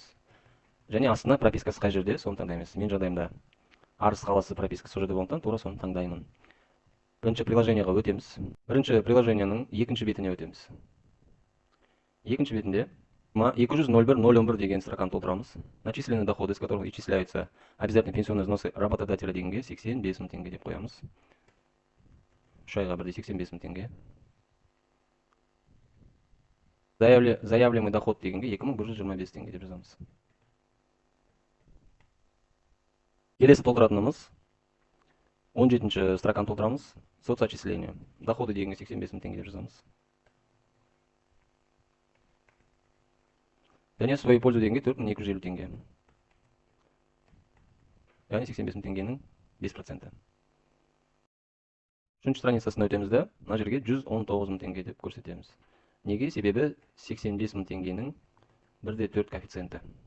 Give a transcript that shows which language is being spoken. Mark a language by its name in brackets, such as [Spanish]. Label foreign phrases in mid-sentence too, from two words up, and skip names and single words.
[Kazakh] Және астына пропискасы қай жерде, соны таңдаймыз. Мен жағдайымда Арыс қаласы пропискасы сол жерде болғандықтан тура соны таңдаймын. Бірінші приложениеға өтеміз. Бірінші приложенияның екінші бетіне өтеміз. Екінші бетінде 200.01.011 деген строканы толтырамыз. [Russian] Начисленные доходы, из которых исчисляются обязательные пенсионные взносы работодателя [Kazakh] дегенге 85 000 теңге деп қоямыз. 3 айға бірде 85 000 теңге. [Russian] Заявляемый доход [Kazakh] дегенге 2125 теңге деп жазамыз. Келесі толтыратынымыз 17-ші строканы толтырамыз. Соцотчисление. Доходы дегенге 85 000 теңге деп жазамыз. Және [Russian] свою пользу [Kazakh] дегенге 4250 теңге. Яғни 85 000 теңгенің 5%. Үшінші страницасына өтеміз де, мына жерге 119 000 теңге деп көрсетеміз. Неге? Себебі 85 000 теңгенің 1,4 коэффициенті.